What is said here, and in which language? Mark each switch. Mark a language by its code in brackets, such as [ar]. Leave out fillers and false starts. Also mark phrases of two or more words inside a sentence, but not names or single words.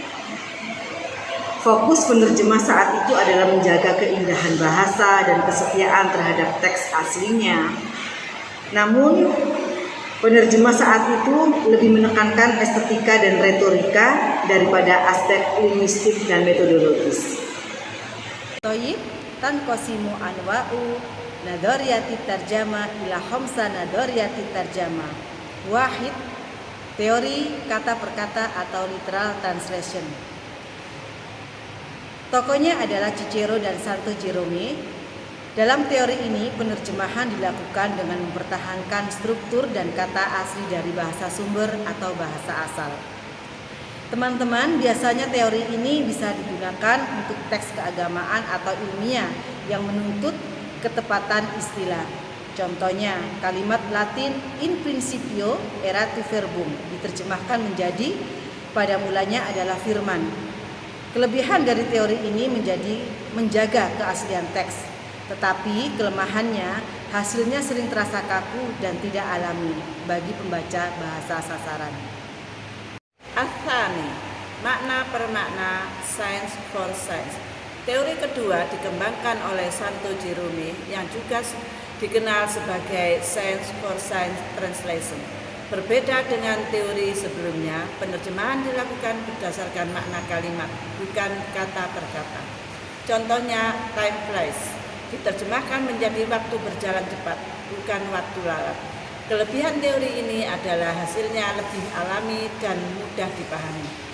[id] Fokus penerjemah saat itu adalah menjaga keindahan bahasa dan kesetiaan terhadap teks aslinya. Namun, penerjemah saat itu lebih menekankan estetika dan retorika daripada aspek linguistik dan metodologis. [ar] طيب تنقسم أنواع نظريات ترجمة إلى خمسة نظريات ترجمة. [id] Wahid, teori kata per kata atau [en] literal translation. [id] Tokohnya adalah Cicero dan Santo Jerome. Dalam teori ini, penerjemahan dilakukan dengan mempertahankan struktur dan kata asli dari bahasa sumber atau bahasa asal. Teman-teman, biasanya teori ini bisa digunakan untuk teks keagamaan atau ilmiah yang menuntut ketepatan istilah. Contohnya, kalimat Latin [la] in principio erat verbum [id] diterjemahkan menjadi pada mulanya adalah firman. Kelebihan dari teori ini menjaga keaslian teks, tetapi kelemahannya hasilnya sering terasa kaku dan tidak alami bagi pembaca bahasa sasaran. Athani, makna per makna, [en] science for science. [id] Teori kedua dikembangkan oleh Santo Jerome yang juga dikenal sebagai [en] science for science translation. [id] Berbeda dengan teori sebelumnya, penerjemahan dilakukan berdasarkan makna kalimat, bukan kata per kata. Contohnya, [en] time flies [id] diterjemahkan menjadi waktu berjalan cepat, bukan waktu lalat. Kelebihan teori ini adalah hasilnya lebih alami dan mudah dipahami.